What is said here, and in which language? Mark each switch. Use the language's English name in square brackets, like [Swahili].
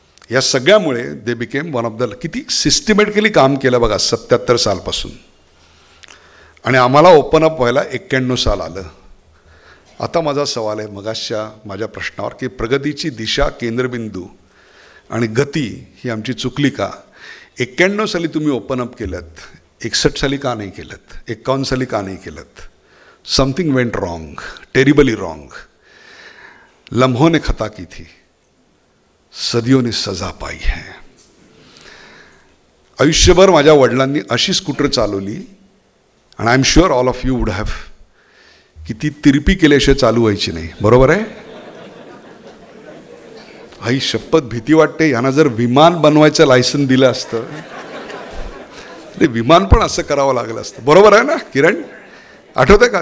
[Marathi] या सगळ्यामुळे [English] they became one of the, [Marathi] किती systematically काम केलं बघा 77 सालपासून, आणि आम्हाला ओपन अप व्हायला 91 साल आलं. आता माझा सवाल आहे मगाशच्या माझ्या प्रश्नावर की प्रगतीची दिशा, केंद्रबिंदू आणि गती ही आमची चुकली का? 91 साली तुम्ही ओपन अप केलं, 61 साली का नाही केलं, 51 साली का नाही केलं? [English] Something went wrong, terribly wrong. [Hindi] लम्हों ने खता की थी, सदियों ने सजा पाई है. [Marathi] आयुष्यभर माझ्या वडिलांनी अशी स्कूटर चालवली, आणि [English] I am sure all of you would have, [Marathi] की ती तिरपी केल्याशिवाय चालू व्हायची नाही. बरोबर आहे? आई शपथ, भीती वाटते. यांना जर विमान बनवायचं लायसन दिलं असतं, विमान पण असं करावं लागलं असतं. बरोबर आहे ना किरण? आठवतं का?